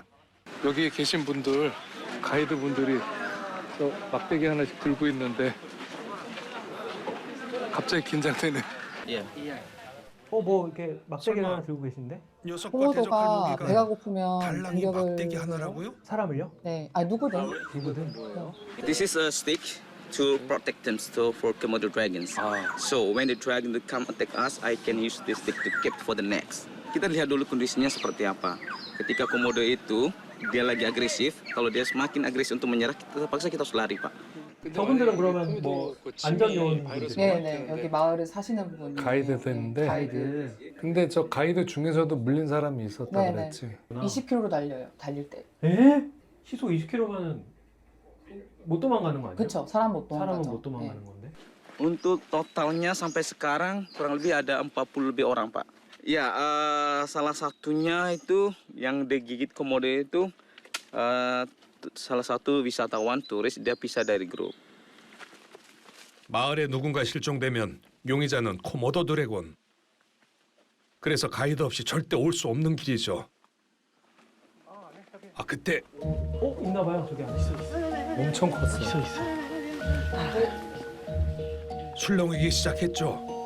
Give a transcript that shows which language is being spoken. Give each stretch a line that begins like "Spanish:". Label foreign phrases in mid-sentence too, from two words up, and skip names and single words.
Korean: 여기 계신 분들, 가이드 분들이 저 막대기 하나씩 들고 있는데 갑자기 긴장되네. 뭐 이렇게 막대기 하나 들고 계신데? 녀석과 대적할 코모도가 무기가 배가 고프면 달랑이 공격을 막대기 하나라고요? 사람을요? 네, 아니 누구든. 누구든.
English: This is a stick to protect them for Komodo dragons. So when the dragon will come attack us, I can use this stick to keep for the next.
Indonesian: Kita lihat dulu kondisinya seperti apa. Ketika komodo itu dia lagi agresif, kalau dia semakin agresif untuk menyerah, terpaksa kita harus lari, Pak.
Korean: 저분들은 그러면 뭐 안전 요원분들. 네, 여기 마을에 사시는 분이 가이드 됐는데 가이드. 근데 저 가이드 중에서도 물린 사람이 있었다 네, 그랬지. 20km로 달려요. 달릴 때. 에? 시속 20km면은 못 도망가는 거 아니에요? 그렇죠. 사람 못 사람은 도망가죠. 못 도망가는 네. 건데.
Indonesian: Untuk totalnya sampai sekarang kurang lebih ada 40 lebih orang, Pak. Ya, salah satunya itu yang digigit komodo itu salah satu wisatawan turis dia pisah dari grup.
Korean: 마을에 누군가 실종되면 용의자는 코모도 드래곤. 그래서 가이드 없이 절대 올 수 없는 길이죠. 아 그때 있나 봐요. 저기 안에 있어. 엄청 컸어요. 있어. 술렁이기 시작했죠.